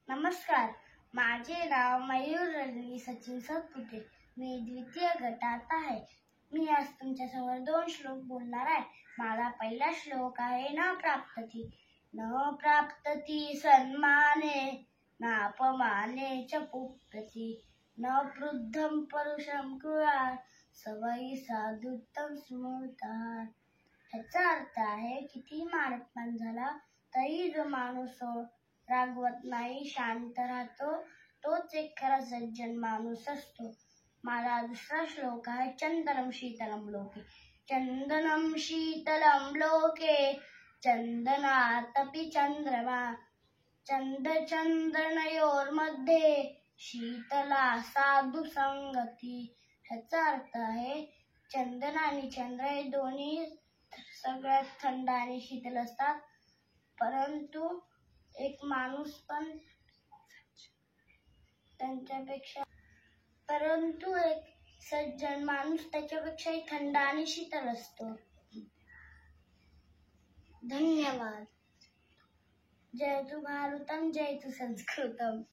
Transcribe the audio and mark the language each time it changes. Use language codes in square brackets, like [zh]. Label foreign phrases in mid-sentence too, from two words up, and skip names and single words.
[mr] नमस्कार, माझे नाव मयूर रजनी सचिन सतपुते. मी द्वितीय गटात आहे. मी आज तुमच्यासमोर 2 श्लोक बोलणार आहे. माझा पहिला श्लोक आहे [sa] न प्राप्तती सन्माने नापमाने च पुत्रती न वृद्धं परुषं कुर्यात् सवयी साधुत्तम स्मृता. [mr] ह्याचा अर्थ आहे किती मारकमान झाला तरी जो माणूस रागवत नाही, शांत राहतो, तोच एक खरा सज्जन माणूस असतो. माझा दुसरा श्लोक आहे [sa] चंदनम शीतलम लोके. चंदनम शीतलम लोके चंदनातपि चंद्रमा चंद्रनयोर्मध्ये शीतला साधू संगती. [mr] ह्याचा अर्थ आहे चंदन आणि चंद्र हे दोन्ही सगळ्यात थंड आणि शीतल असतात, परंतु एक माणूस पण एक सज्जन माणूस त्याच्यापेक्षाही थंड आणि शीतल असतो. धन्यवाद. [sa] जय तु भारतम, जय तु संस्कृतम.